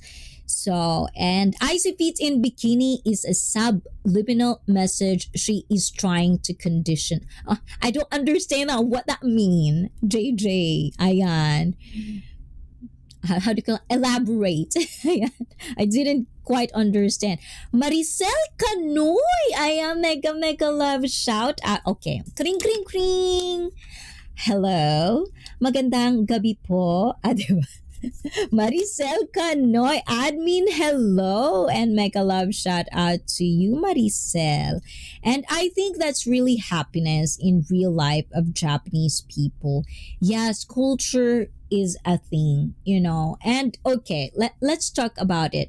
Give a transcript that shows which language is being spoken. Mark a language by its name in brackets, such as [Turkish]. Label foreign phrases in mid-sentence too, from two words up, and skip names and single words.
[English] So, and Icy Feet in Bikini is a subliminal message she is trying to condition. I don't understand what that mean. [Filipino] JJ, ayan. [English] How do you call elaborate? I didn't quite understand. Maricel Canoy, I am mega love shout out. Okay, kring kring kring. [Filipino] Hello, magandang gabi po. Diba? Maricel Canoy, admin, [English] hello, and mega love shout out to you, Maricel. And I think that's really happiness in real life of Japanese people. Yes, culture is a thing, you know. And okay, let's talk about it.